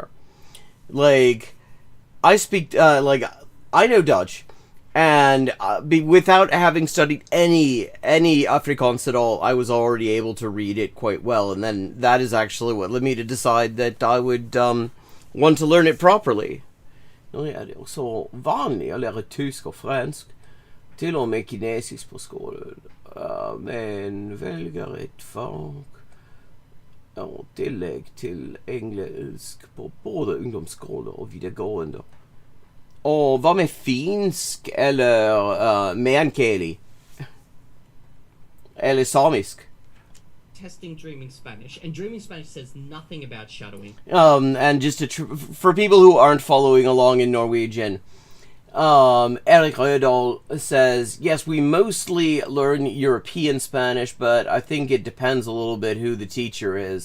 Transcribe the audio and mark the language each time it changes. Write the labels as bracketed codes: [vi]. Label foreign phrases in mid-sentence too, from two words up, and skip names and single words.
[en] Like, I speak, I know Dutch, and without having studied any Afrikaans at all, I was already able to read it quite well, and then that is actually what led me to decide that I would want to learn it properly. [no] Nå er det også vanlig å lære tysk og fransk, til og med kinesisk på skolen, men velger et fag og tillegg til engelsk på både ungdomsskole og videregående. Og hva med finsk eller meänkieli? Eller samisk? [en] Testing Dreaming Spanish, and Dreaming Spanish says nothing about shadowing. And just for people who aren't following along in Norwegian, Eric Rødahl says, yes, we mostly learn European Spanish, but I think it depends a little bit who the teacher is.